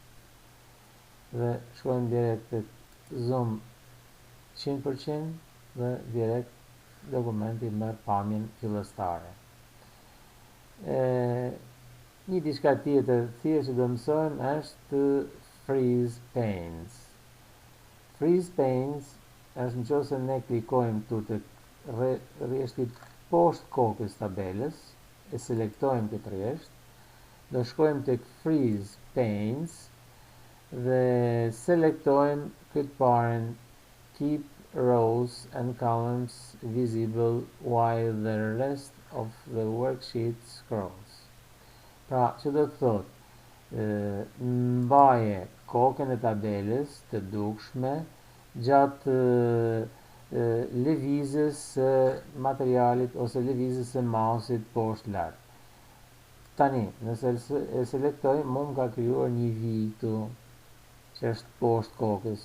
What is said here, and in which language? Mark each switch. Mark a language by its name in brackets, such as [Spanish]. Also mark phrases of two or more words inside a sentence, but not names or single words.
[Albanian] Dhe shkojmë direkt te zoom 100% dhe direkt dokumenti merr pamjen fillestare. Një diçka tjetër thjesht që do mësojmë është [English] freeze panes. Freeze panes [Albanian] është nëse ne klikojmë këtu te rrjeshti poshtë kokës tabelës, e selektojmë këtë rrjesht, do shkojmë tek [English] freeze panes [Albanian] dhe selektojmë këtë parën [English] keep rows and columns visible while the rest of the worksheet scrolls. [Albanian] Pra, që do të thotë, mbaje kokën e tabelës të dukshme gjatë lëvizjes së materialit ose lëvizjes së mausit poshtë lart. Tani, nëse e selektoj, mund ka krijuar një V këtu që është poshtë kokës.